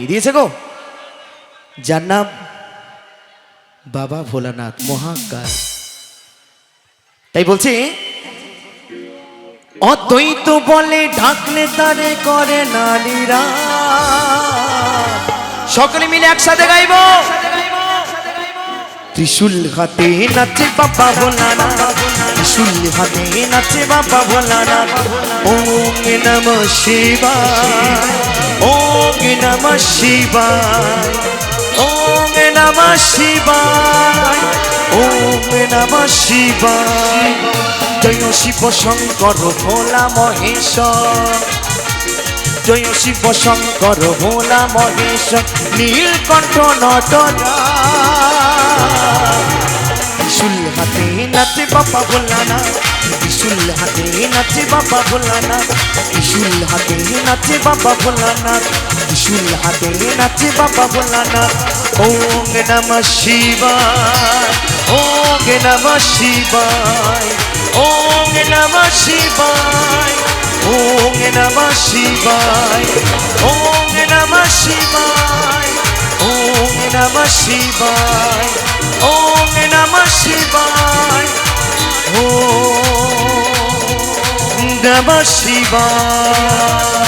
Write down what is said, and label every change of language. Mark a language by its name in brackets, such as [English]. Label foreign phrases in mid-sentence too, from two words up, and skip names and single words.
[Bangla] দিয়েছে গো, যার নাম বাবা ভোলানাথ মহাকাল। তাই বলছি অদ্বৈত বলে ঢাকলে তারে করে নারীরা। সকলে মিলে একসাথে গাইব। ত্রিশূল হাতে নাচে বাবা ভোলানাথ, ত্রিশূল হাতে নাচে বাবা ভোলানাথ। [Sanskrit] ओम नमः शिवाय, ओम नमः शिवाय, ओम नमः शिवाय, ओम नमः शिवाय। [Hindi] जय शिव शंकर भोला महेश्वर, जय शिव शंकर भोला महेश्वर, नीलकंठ नटराज। [Bangla] ত্রিশূল হাতে নাচে বাবা ভোলানাথ, ত্রিশূল হাতে নাচে বাবা ভোলানাথ, ত্রিশূল হাতে নাচে বাবা ভোলানাথ, ত্রিশূল হাতে নাচে বাবা ভোলানাথ। [Sanskrit] ओम नमः शिवाय, ओम नमः शिवाय, ओम नमः शिवाय, ओम नमः शिवाय, ओम नमः शिवाय, ओम नमः शिवाय, ओम नमः शिवाय, ओम नमः शिवाय।